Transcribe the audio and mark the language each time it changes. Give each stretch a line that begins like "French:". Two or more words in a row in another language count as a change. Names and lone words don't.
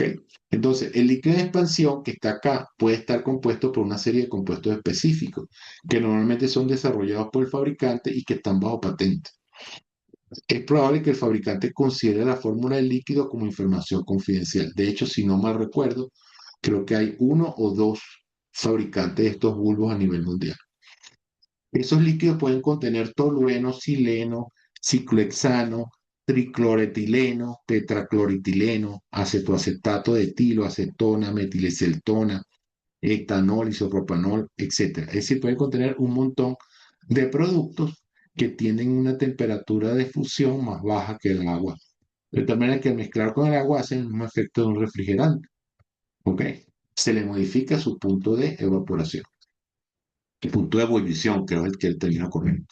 Spanish: Entonces, el líquido de expansión que está acá puede estar compuesto por una serie de compuestos específicos que normalmente son desarrollados por el fabricante y que están bajo patente. Es probable que el fabricante considere la fórmula del líquido como información confidencial. De hecho, si no mal recuerdo, creo que hay uno o dos fabricantes de estos bulbos a nivel mundial. Esos líquidos pueden contener tolueno, sileno, ciclohexano, tricloretileno, tetracloritileno, acetoacetato de etilo, acetona, metilacetona, etanol, isopropanol, etc. Es decir, pueden contener un montón de productos que tienen una temperatura de fusión más baja que el agua. De tal manera que al mezclar con el agua hacen el mismo efecto de un refrigerante. ¿Ok? Se le modifica su punto de evaporación. El punto de ebullición, que es el que el término correcto.